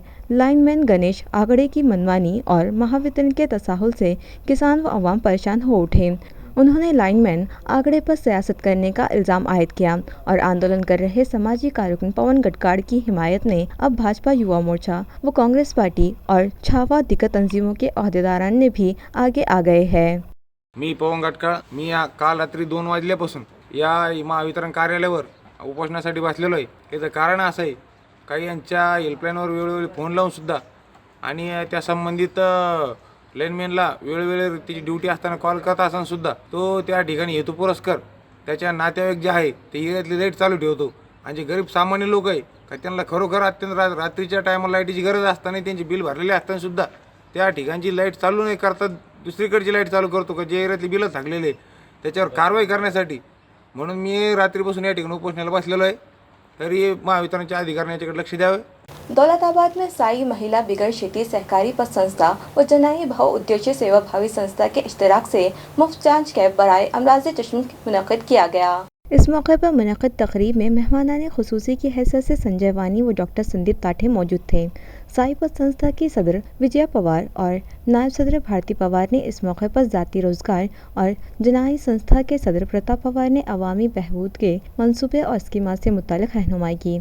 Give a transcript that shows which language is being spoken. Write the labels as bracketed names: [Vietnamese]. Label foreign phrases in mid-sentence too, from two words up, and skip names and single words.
[Urdu] لائن مین گنیش آگڑے کی منمانی اور مہاوترن کے تساہل سے کسان و عوام پریشان ہو اٹھے۔ انہوں نے لائن مین آگڑے پر سیاست کرنے کا الزام عائد کیا اور آندولن کر رہے سماجی کارکن پون گٹکاڑ کی حمایت میں اب بھاجپا یووا مورچہ و کانگریس پارٹی اور چھاوا دیگر تنظیموں کے عہدیداران نے بھی آگے آ گئے ہیں۔ [Marathi] मी पवन गटकाळ, मी काल रात्री 2 वाजल्यापासून या महावितरण कार्यालयावर उपोषणासाठी बसलेलो आहे. याचं कारण असं आहे, काही यांच्या हेल्पलाईनवर वेळोवेळी फोन लावूनसुद्धा आणि त्या संबंधित लाईनमॅनला वेळोवेळी त्याची ड्युटी असताना कॉल करत असतानासुद्धा तो त्या ठिकाणी हेतुपुरस्कर त्याच्या नातेवाईक जे आहे ते एरियातली लाईट चालू ठेवतो. आणि जे गरीब सामान्य लोक आहे का त्यांना खरोखर अत्यंत रात्रीच्या टायमाला लाईटीची गरज असताना त्यांची बिल भरलेले असतानासुद्धा त्या ठिकाणची लाईट चालू नाही करता दुसरीकडची लाईट चालू करतो का जे एरियातली बिलं थकलेले त्याच्यावर कारवाई करण्यासाठी. म्हणून मी रात्रीपासून या ठिकाणी उपोषणाला बसलेलो आहे. तरी महावितरणच्या अधिकाऱ्यांनी याच्याकडे लक्ष द्यावे. [Urdu] دولت آباد میں سائی مہیلا بگڑ کھیتی سہکاری پت سنستھا و جنائی بھاو ادیشیہ سیوا بھاوی سنستھا کے اشتراک سے مفت جانچ کیمپ برائے امراض چشم منعقد کیا گیا. اس موقع پر منعقد تقریب میں مہمانان خصوصی کی حیثیت سے سنجے وانی و ڈاکٹر سندیپ تاٹھے موجود تھے. سائی پت سنستھا کی صدر وجیا پوار اور نائب صدر بھارتی پوار نے اس موقع پر ذاتی روزگار اور جنائی سنستھا کے صدر پرتاپ پوار نے عوامی بہبود کے منصوبے اور اسکیمات سے متعلق رہنمائی کی.